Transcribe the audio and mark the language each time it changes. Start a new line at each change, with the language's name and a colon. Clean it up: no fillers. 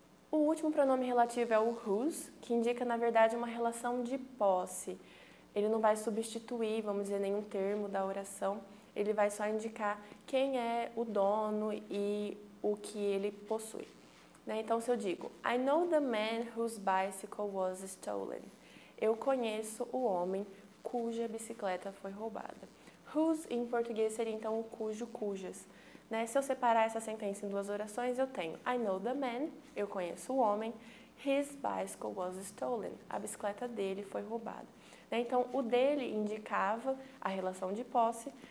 Portuguese: O último pronome relativo é o whose, que indica, na verdade, uma relação de posse. Ele não vai substituir, vamos dizer, nenhum termo da oração, ele vai só indicar quem é o dono e o que ele possui. Né? Então, se eu digo,
English: I know the man whose bicycle was stolen.
Portuguese: Eu conheço o homem cuja bicicleta foi roubada. Whose, em português, seria então o cujo, cujas. Né? Se eu separar essa sentença em duas orações, eu tenho
English: I know the man,
Portuguese: eu conheço o homem,
English: his bicycle was stolen.
Portuguese: A bicicleta dele foi roubada. Então, o dele indicava a relação de posse.